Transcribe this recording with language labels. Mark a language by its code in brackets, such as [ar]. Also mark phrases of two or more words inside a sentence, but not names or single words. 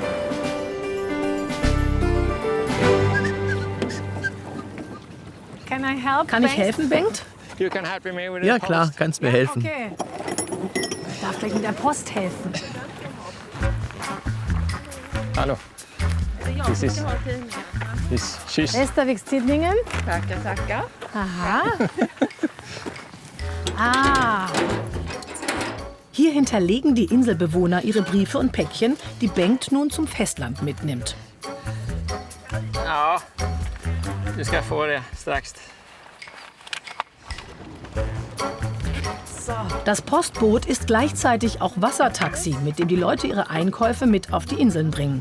[de] Kann ich helfen, Bengt? Ja klar, kannst mir helfen. Okay. Ich darf gleich mit der Post helfen. Hallo. Das ist Tschüss. Västerviks Tidningen. [sv] Tackar. Aha. Ah. [de] Hier hinterlegen die Inselbewohner ihre Briefe und Päckchen, die Bengt nun zum Festland mitnimmt. [sv] Ja, du ska få det strax. [de] Das Postboot ist gleichzeitig auch Wassertaxi, mit dem die Leute ihre Einkäufe mit auf die Inseln bringen.